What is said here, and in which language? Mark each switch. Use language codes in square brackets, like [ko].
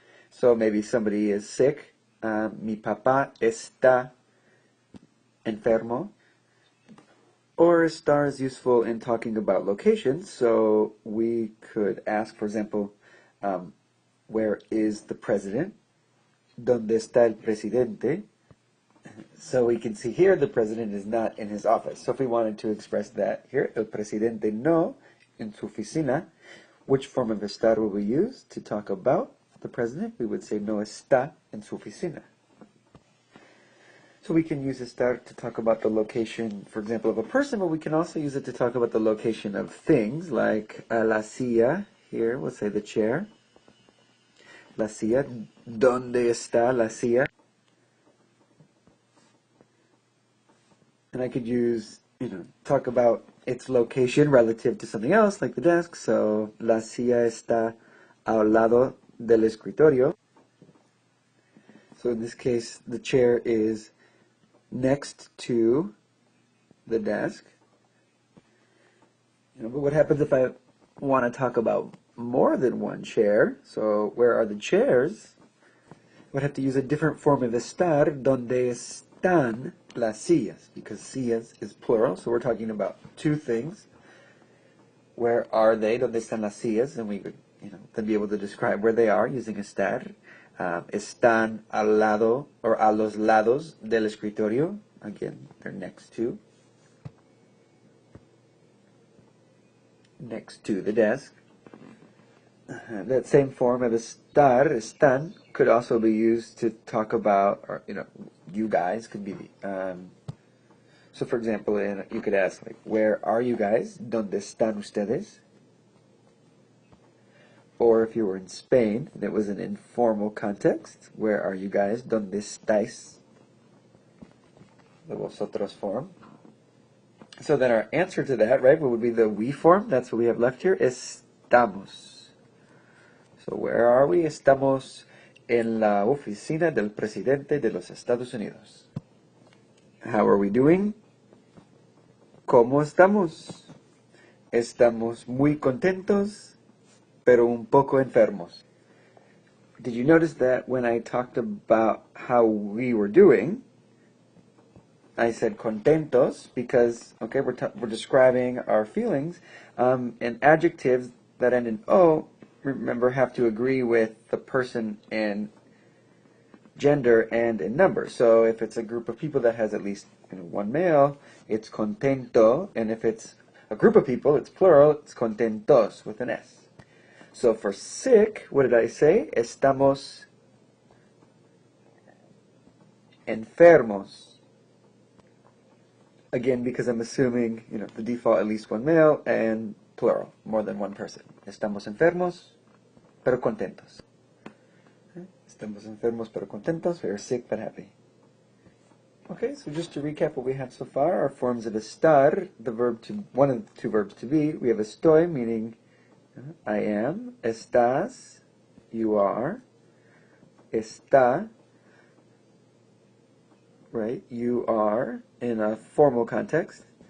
[en] So maybe somebody is sick. [es] Mi papá está enfermo. [en] Or estar is useful in talking about locations. So we could ask, for example, where is the president? [es] ¿Dónde está el presidente? [en] So we can see here the president is not in his office. So if we wanted to express that here, [es] el presidente no en su oficina, [en] which form of estar would we use to talk about the president? We would say [es] no está en su oficina. [en] So we can use estar to talk about the location, for example, of a person, but we can also use it to talk about the location of things, like la silla, here we'll say the chair. [es] La silla, ¿dónde está la silla? [en] And I could use, talk about its location relative to something else, like the desk. So, [es] la silla está al lado del escritorio. [en] So in this case, the chair is next to the desk. But what happens if I want to talk about more than one chair? So where are the chairs? I would have to use a different form of estar, [es] donde están las sillas, [en] because sillas is plural, so we're talking about two things. Where are they? [es] Donde están las sillas? [en] And we would, then be able to describe where they are using estar. [es] Están al lado, or a los lados del escritorio. [en] Again, they're next to. Next to the desk. That same form of estar, están, could also be used to talk about, or, you guys could be, so for example, you could ask, like, where are you guys? [es] ¿Dónde están ustedes? [en] Or if you were in Spain, and it was an informal context, where are you guys? [es] ¿Dónde estáis? [en] The vosotros form. So then our answer to that, right, what would be the we form? That's what we have left here. [es] Estamos. [en] So where are we? [es] Estamos en la oficina del presidente de los Estados Unidos. [en] How are we doing? [es] ¿Cómo estamos? Estamos muy contentos, pero un poco enfermos. [en] Did you notice that when I talked about how we were doing, I said contentos because, okay, we're describing our feelings, and adjectives that end in O, remember, have to agree with the person in gender and in number. So if it's a group of people that has at least one male, it's contento, and if it's a group of people, it's plural, it's contentos with an S. So for sick, what did I say? [es] Estamos enfermos. [en] Again, because I'm assuming, the default at least one male and plural, more than one person. [es] Estamos enfermos, pero contentos. Estamos enfermos, pero contentos. [en] We are sick, but happy. Okay, so just to recap what we have so far, our forms of estar, one of the two verbs to be. We have estoy, meaning I am. Estás, you are. Está, right, you are, in a formal context.